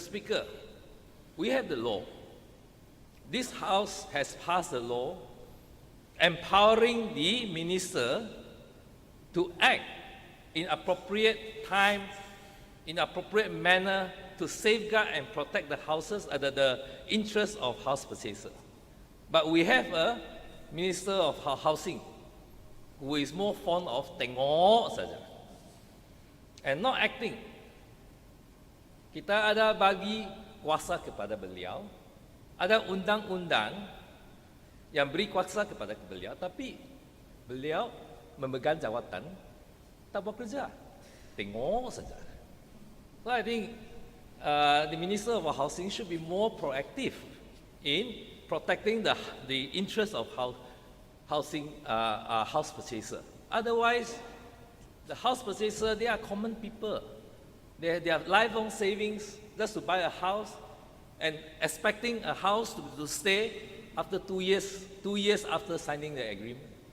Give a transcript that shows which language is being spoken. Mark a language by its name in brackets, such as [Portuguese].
[English] Speaker, we have the law. This House has passed a law empowering the minister to act in appropriate time, in appropriate manner, to safeguard and protect the houses, the interests of house purchasers. But we have a Minister of Housing who is more fond of [Malay] tengok saja [English] and not acting. [Malay] Kita ada bagi kuasa kepada beliau, ada undang-undang yang beri kuasa kepada beliau, tapi beliau memegang jawatan tak buat kerja, tengok saja. [English] So I think the Minister of Housing should be more proactive in protecting the interest of housing house purchaser. Otherwise, the house purchaser, they are common people. They have lifelong savings just to buy a house and expecting a house to stay after 2 years after signing the agreement.